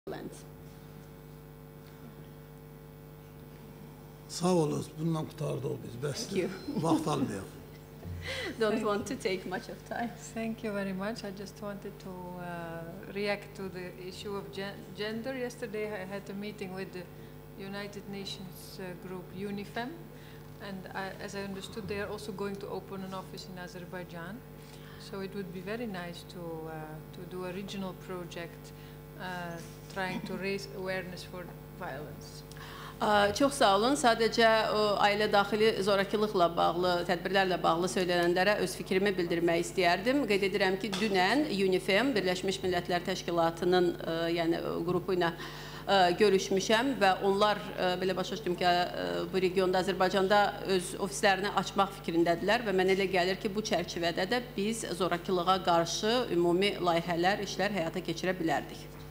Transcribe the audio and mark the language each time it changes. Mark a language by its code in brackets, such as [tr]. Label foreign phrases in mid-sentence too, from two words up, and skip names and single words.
[az] Sağ olun, bundan qurtardıq biz, bəs vaxt almayaq. [en] Don't want to take much of time. Thank you very much. I just wanted to react to the issue of gender. Yesterday I had a meeting with the United Nations group UNIFEM, and as I understood, they are also going to open an office in Azerbaijan. So it would be very nice to do a regional project trying to raise awareness for violence. [az] Çox sağ olun. Sadəcə ailə daxili zorakılıqla bağlı, tədbirlərlə bağlı söylənənlərə öz fikrimi bildirmək istəyərdim. Qeyd edirəm ki, dünən UNIFEM, Birləşmiş Millətlər Təşkilatının qrupu ilə görüşmüşəm və onlar belə başa düşdüm ki, bu regionda, Azərbaycanda öz ofislərini açmaq fikrindədirlər və mən elə gəlir ki, bu çərçivədə də biz zorakılığa qarşı ümumi layihələr, işlər həyata keçirə bilərdik.